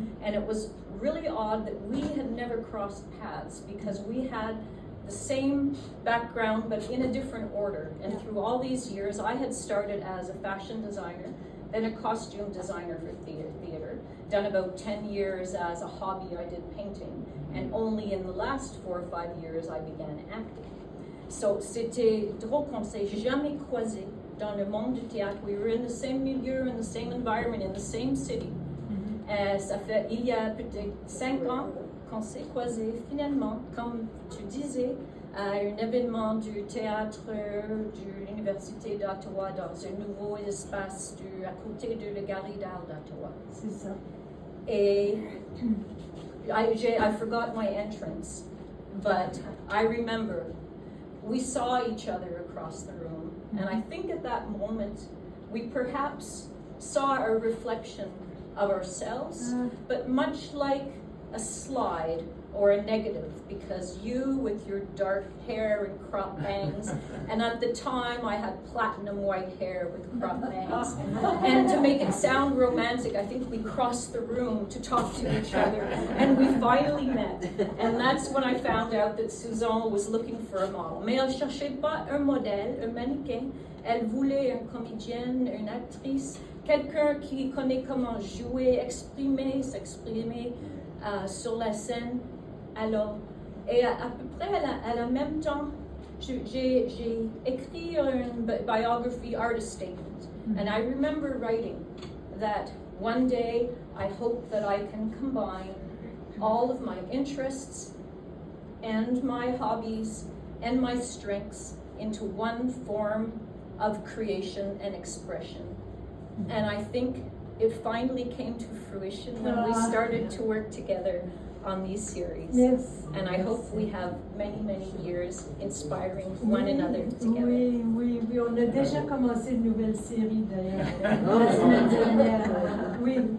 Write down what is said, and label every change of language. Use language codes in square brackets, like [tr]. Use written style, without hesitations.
[en] And it was really odd that we had never crossed paths because we had the same background but in a different order. And through all these years, I had started as a fashion designer, then a costume designer for theater, done about 10 years as a hobby. I did painting, and only in the last 4 or 5 years I began acting. [fr] So c'était drôle qu'on s'est jamais croisés dans le monde du théâtre. [en] We were in the same milieu, in the same environment, in the same city. [fr] Ça fait il y a peut-être 5 ans qu'on s'est croisés finalement, comme tu disais, à un événement du théâtre de l'Université d'Ottawa dans un nouveau espace à côté de la Galerie d'Art d'Ottawa. C'est ça. [en] Et I forgot my entrance, but I remember we saw each other across the room, and I think at that moment we perhaps saw a reflection of ourselves, but much like a slide or a negative, because you with your dark hair and crop bangs, and at the time I had platinum white hair with crop bangs, and to make it sound romantic, I think we crossed the room to talk to each other, and we finally met, and that's when I found out that Suzanne was looking for a model. [fr] Mais elle cherchait pas un modèle, un mannequin, elle voulait une comédienne, une actrice, quelqu'un qui connaît comment jouer, s'exprimer sur la scène. [en] Alors, et à peu près à la même temps, j'ai écrit une biography artist statement, and I remember writing that one day I hope that I can combine all of my interests and my hobbies and my strengths into one form of creation and expression. And I think it finally came to fruition when we started to work together on these series. Yes. And I hope we have many, many years inspiring one another together. [fr] Oui, on a déjà commencé une nouvelle série d'ailleurs, la semaine dernière. Oui.